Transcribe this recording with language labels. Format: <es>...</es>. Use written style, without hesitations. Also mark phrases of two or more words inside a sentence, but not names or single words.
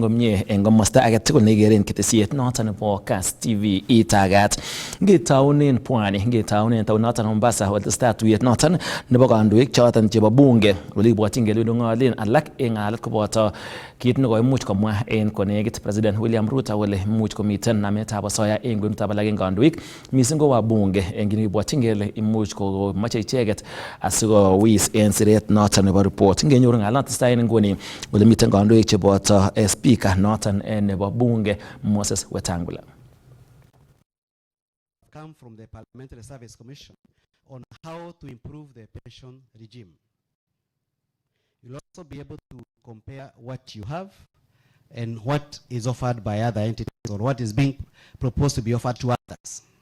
<kln>komie en komosta age tugul nekeren ketesiet noton nebo Kass TV itagat ngetaunen Pwani ngetaunen taon noton Mombasa otestai tuyet noton nebo kandoik choton chebo bunge ole ibwotyin kele ng'olen alak en ng'alet koboto kit nekoimuch komwa en konekit President William Ruto kole imuch komiten nametab asoya en kwenutab alak en kandoik mising ko wabunge en kit nekibwotyin kele imuch komoche icheket asikowis en siret noton nebo report. Ngenyoru ng'al netesetai en nguni kole miten kandoik cheboto speaker noton nebo bunge Moses Wetangula.</kln> <en>Come from the Parliamentary Service Commission on how to improve the pension regime. You'll also be able to compare what you have and what is offered by other entities or what is being proposed to be offered to others.</en>